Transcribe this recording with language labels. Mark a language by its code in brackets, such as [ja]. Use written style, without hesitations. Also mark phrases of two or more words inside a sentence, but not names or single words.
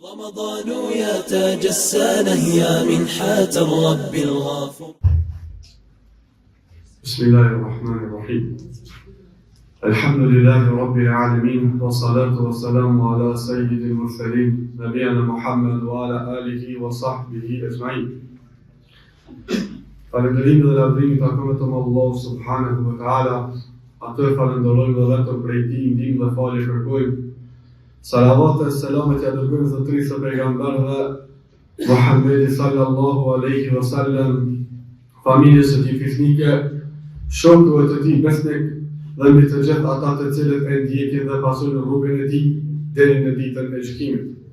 [ar] رمضان يا تاج السنة يا منحة الرب الغفور. بسم الله الرحمن الرحيم. الحمد لله رب العالمين والصلاة والسلام على سيد المرسلين نبينا محمد وعلى آله وصحبه أجمعين. [sq] Falënderim dhe lavdrim takon vetëm Allahu [ar] سبحانه وتعالى. [sq] Atë falenderojmë dhe vetëm prej tij ndihmë dhe falje kërkojmë. Salavat e selamet ja dërgojmë zotërisë së pejgamberëve Muhammedi [ar] صلى الله عليه وسلم, [sq] familjes së tij fisnike, shokëve të tij besnik dhe mbi të gjithë ata të cilët e ndjekin dhe pasojnë rrugën e tij deri në ditën e gjykimit.